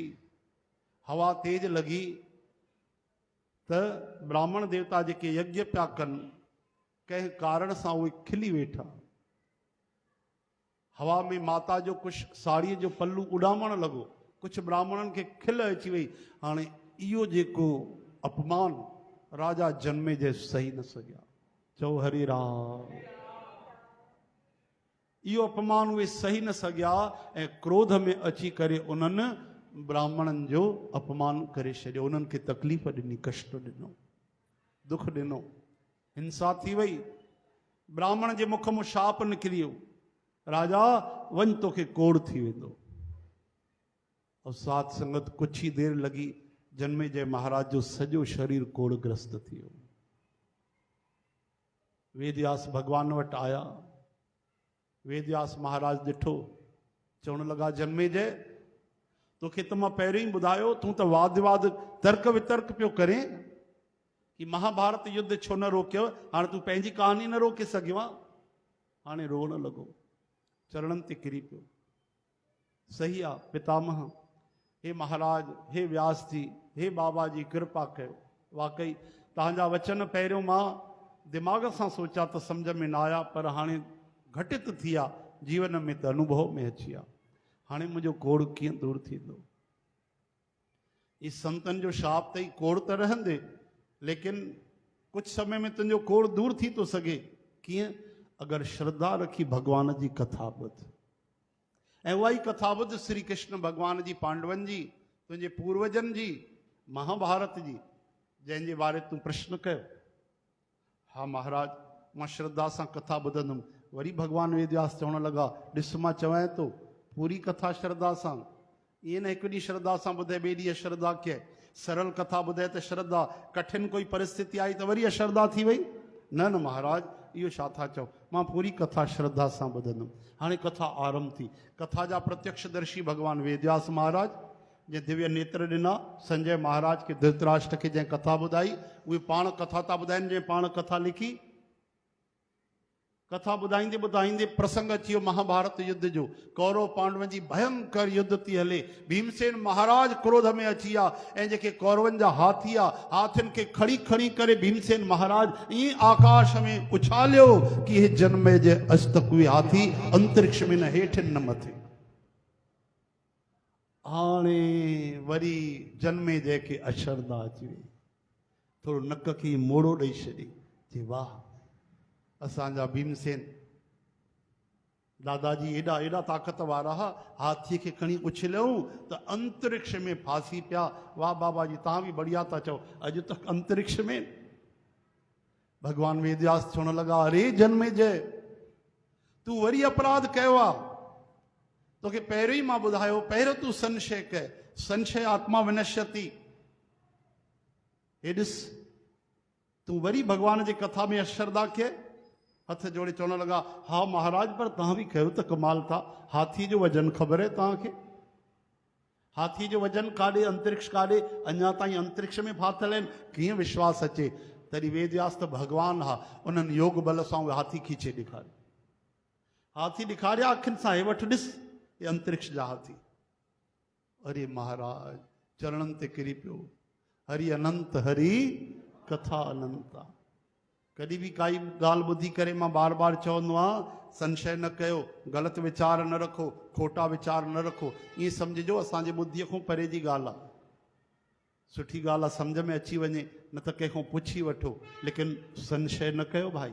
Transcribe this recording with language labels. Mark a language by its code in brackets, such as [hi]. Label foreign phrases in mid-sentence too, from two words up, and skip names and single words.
[sd] हवा तेज लॻी त ब्राह्मण देवता जेके यज्ञ पिया कनि, कंहिं कारण सां उहे खिली वेठा। हवा में माता जो कुझु साड़ीअ जो पल्लू उॾामण लॻो, कुझु ब्राह्मणनि खे खिल अची वई। हाणे इहो जेको अपमान राजा जनमे जे सही न सघिया। चओ हरे राम। इहो अपमान उहे सही न सघिया ऐं क्रोध में अची करे उन्हनि ब्राह्मणनि जो अपमान करे छॾियो, उन्हनि खे तकलीफ़ ॾिनी, कष्ट ॾिनो, दुख ॾिनो, हिंसा थी वई। ब्राह्मण जे मुख मां शाप निकिरी वियो, राजा वञ तोखे कोड़ थी वेंदो। [hi] और साथ संगत कुछ ही देर लगी, [sd] जनमे जय महाराज जो सॼो शरीर कोड़ग्रस्त थी वियो। वेदव्यास भगवान वटि आया। वेदव्यास महाराज ॾिठो, चवण लॻा जनमे जय तोखे त मां पहिरियों ई ॿुधायो, तूं त वाद विवाद तर्क वितर्क पियो करें कि महाभारत युद्ध छो न रोकियो, हाणे तूं पंहिंजी कहानी न रोके सघियो आहे। हाणे रोअण लॻो, चरणनि ते किरी पियो। सही आहे पितामह, हे महाराज, हे व्यास जी, हे बाबा जी कृपा कयो। वाकई तव्हांजा वचन पहिरियों मां दिमाग सां सोचा तो समझ में न आया, पर हाणे घटित थिया जीवन में तो अनुभव में अची विया। हाणे मुंहिंजो कोड़ कीअं दूर थींदो? इस संतन जो शाप तई कोड़ तो रहंदे, [hi] लेकिन कुछ समय में [sd] तुंहिंजो कोड़ दूर थी तो सके। कीअं? अगर श्रद्धा रखी भगवान जी कथा ॿुध, ऐं उहा ई कथा ॿुध श्री कृष्ण भगवान जी, पांडवन जी, तुंहिंजे पूर्वजन जी, महाभारत जी, जंहिंजे बारे तूं प्रश्न कयो। हा महाराज, मां श्रद्धा सां कथा ॿुधंदुमि। वरी भगवान वेदव्यास चवण लॻा, ॾिस मां चवां तो पूरी कथा श्रद्धा सां। ईअं न हिकु ॾींहुं श्रद्धा सां ॿुधे, ॿिए ॾींहुं अश्रद्धा कीअं? सरल कथा ॿुधे त श्रद्धा, कठिन कोई परिस्थिति आई त वरी अश्रद्धा थी वई? न न महाराज, इहो छा था चओ? मां पूरी कथा श्रद्धा सां ॿुधंदुमि। हाणे कथा आरंभ थी। कथा जा प्रत्यक्षदर्शी भगवान वेदव्यास महाराज, जंहिं दिव्य नेत्र ॾिना संजय महाराज खे, धृतराष्ट्र खे जंहिं कथा ॿुधाई, उहे पाण कथा था ॿुधाइनि, जंहिं पाण कथा लिखी। कथा ॿुधाईंदे ॿुधाईंदे प्रसंग अची वियो महाभारत युद्ध जो। कौरव पांडव जी भयंकर युद्ध थी हले। भीमसेन महाराज क्रोध में अची विया, ऐं जेके कौरवनि जा हाथी आ, हाथियुनि खे खड़ी खड़ी करे भीमसेन महाराज ईअं आकाश में उछालियो कि हे जन्मे जे अॼु तक उहे हाथी अंतरिक्ष में न हेठि न मथे। हाणे वरी जन्मे जंहिंखे अश्रद्धा अची वई, थोरो नक खे मोड़ो ॾेई छॾी, चई वाह असांजा भीमसेन दादाजी एॾा एॾा ताक़त वारा हा, हाथीअ खे खणी उछलियऊं त अंतरिक्ष में फासी पिया। वाह बाबा जी, तव्हां बि बढ़िया था चओ, अॼु तक अंतरिक्ष में। भगवान वेदव्यास चवण लॻा, अरे जन्मे जय, तूं वरी अपराध कयो आहे। तोखे पहिरियों ई मां ॿुधायो, पहिरियों तूं संशय कय, [sa] संशय आत्मा विनश्यति। [sd] हे ॾिस, तूं वरी भगवान जी कथा में अश्रद्धा कय। हथ जोड़े चवण लॻा, हा महाराज, पर तव्हां बि कयो त कमाल था। हाथी जो वजन ख़बर आहे तव्हांखे? हाथी जो वजन काॾे, अंतरिक्ष काॾे, अञा ताईं अंतरिक्ष में फाथल आहिनि। कीअं विश्वास अचे? तॾहिं वेदव्यास त भगवान हा, उन्हनि योग बल सां उहे हाथी खीचे ॾेखारियो। हाथी ॾेखारिया अखियुनि सां, हे वठि ॾिस, ये अंतरिक्ष जा हाथी। अरे महाराज, चरणनि ते किरी पियो। हरि अनंत, हरि कथा अनंत आहे। कॾहिं बि काई ॻाल्हि ॿुधी करे मां बार बार चवंदो आहियां, संशय न कयो, ग़लति वीचार न रखो, खोटा वीचार न रखो। ईअं सम्झिजो असांजे ॿुद्धीअ खां परे जी ॻाल्हि आहे। सुठी ॻाल्हि आहे, सम्झ में अची वञे, न त कंहिंखां पुछी वठो, लेकिन संशय न कयो भाई।